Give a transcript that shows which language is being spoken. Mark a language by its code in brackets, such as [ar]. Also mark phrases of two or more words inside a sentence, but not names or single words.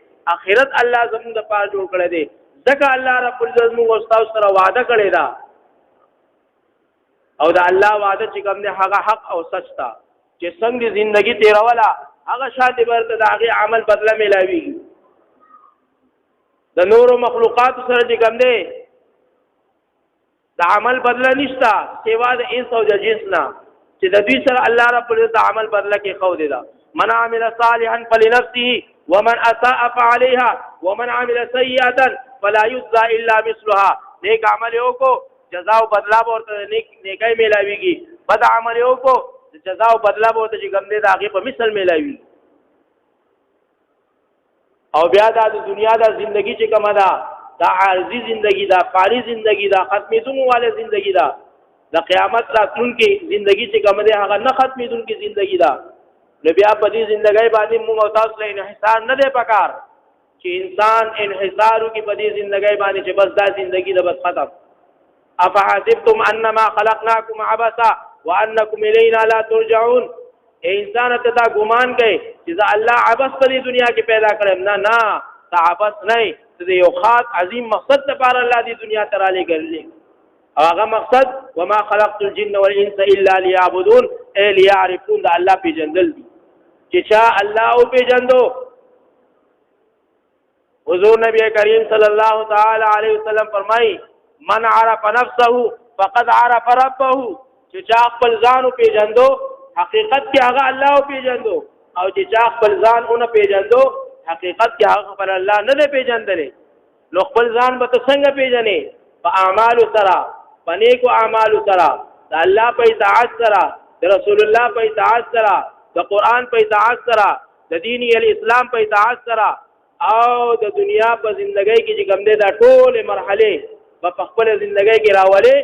[ps] آخرت الله زمونږ لپاره جوړ کړی دی. ځکه [ar] الله رب العزت [ps] موږ او تاسو سره وعده کړی ده او دا الله وعده چې کوم دی هغه حق او سچ ده چې څنګه زندگی تیروله هغه شاته برته د هغه عمل بدله ملاويږي. د نورو مخلوقات سره چې کوم دی د عمل بدله نشته سوا د انس او د جنس نه چې د دوی سره [ar] الله رب العزت [ps] عمل بدله کې خو دی. [ar] من عمل صالحا فلنفسه ومن اساء فعليها ومن عمل سيئه فلا يجزى الا مثلها. [ps] نیک عمل یو کو جزا او بدلا ورته نیکای ملاويږي، بد عمل یو کو جزا او بدلا ورته چې کوم دی د هغه په مثل ملاوي. او بیا د دنیا د ژوندۍ چې کومه ده دا عارضی ژوندۍ ده، فانی ژوندۍ ده، ختمېدونکو والے ژوندۍ ده. د قیامت راتلونکي ژوندۍ چې کوم دی هغه نه ختمېدونکې ژوندۍ ده. نو بیا په دې ژوندۍ باندې موږ او تاسو له انحصار نه دی پکار چې انسان انحصار وکړي په دې ژوندۍ باندې چې بس دا ژوندۍ ده بس ختم. [ar] افحسبتم انما خلقناکم عبثا وانکم الینا لا ترجعون. [ps] انسان ته دا ګمان کوي چې زه الله عبث په دې دنیا کې پیدا کړم. نه دا عبث نه، د یو خاص عظیم مقصد لپاره الله دې دنیا ته رالیږلی. هغه مقصد [ar] وما خلقت الجن والانس الا ليعبدون، اي ليعرفون. [ps] دا الله پیژندل دي چې چا الله او پیژندو. حضور نبی کریم [ar] صلی الله تعالی علیه وسلم [ps] فرمایي [ar] من عرف نفسه فقد عرف ربه. [ps] چې چا خپل ځان او پیژندو حقیقت کې هغه الله او پیژندو، او چې چا خپل ځان اون پیژندو حقیقت کې هغه خپل الله نه پیژندلې. نو خپل ځان به څنګه پیژنې؟ په اعمال سره، په نیکو اعمال سره، د الله په اطاعت سره، د رسول الله په اطاعت سره، د قران په اطاعت سره، د [ar] دین الاسلام [ps] په اطاعت سره، او د دنیا په ژوندۍ کې چې کوم دي دا ټول مرحله په خپل ژوندۍ کې راولې.